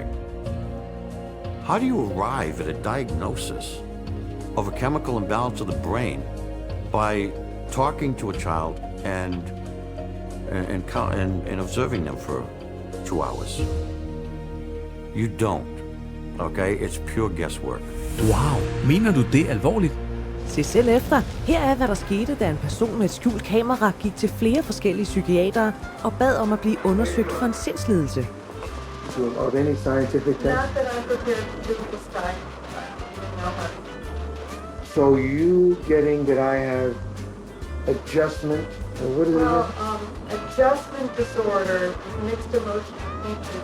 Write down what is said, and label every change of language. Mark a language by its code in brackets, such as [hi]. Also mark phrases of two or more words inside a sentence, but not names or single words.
[en] How do you arrive at a diagnosis of a chemical imbalance of the brain by talking to a child and observing them for 2 hours? You don't, okay? It's pure guesswork. [da] Wow, mener du det alvorligt? Se selv efter. Her er, hvad der skete, da en person med et skjult kamera gik til flere forskellige psykiatere og bad om at blive undersøgt for en sindslidelse. [en] Of any scientific test? Not that I'm prepared to do this time. So you getting that I have adjustment, what is it? Adjustment disorder, mixed emotional thinking.